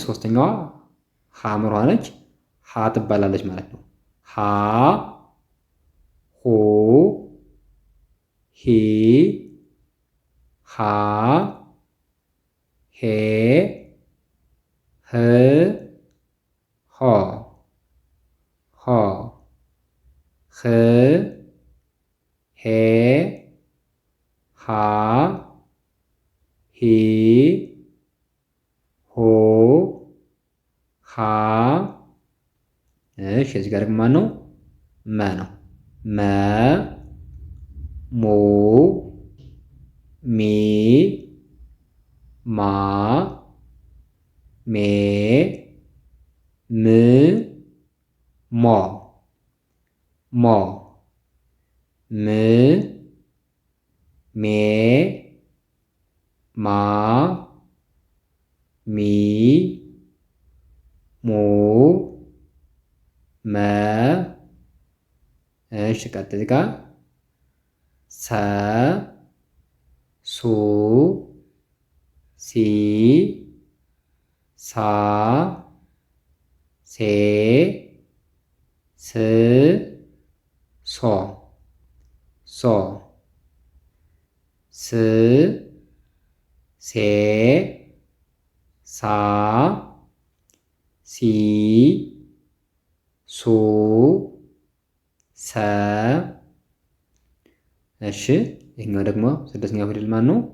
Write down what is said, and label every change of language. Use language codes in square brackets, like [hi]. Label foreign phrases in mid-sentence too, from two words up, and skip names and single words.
[am] ሶስተኛዋ ሐመር ነች። ሀ ትባላለች ማለት ነው። ሀ ሆ ሂ ሃ ሄ ህ ሆ ህ ሄ ሃ ሂ ሆ ሃ። እሺ እዚህ ጋር ደግሞ ማን ነው? መ ነው። ሞ ሚ ማ ሜ ም ሞ ም ሜ ማ ሚ ሞ መ። እሺ ቀጥል ጋር ሰ ሱ ሲ ሳ ሴ ስ ሶ ሶ ስ ሴ ሳ ሲ ሱ ሰ። እሺ ይህኛው ደግሞ ስድስተኛው ፊደል ማን ነው?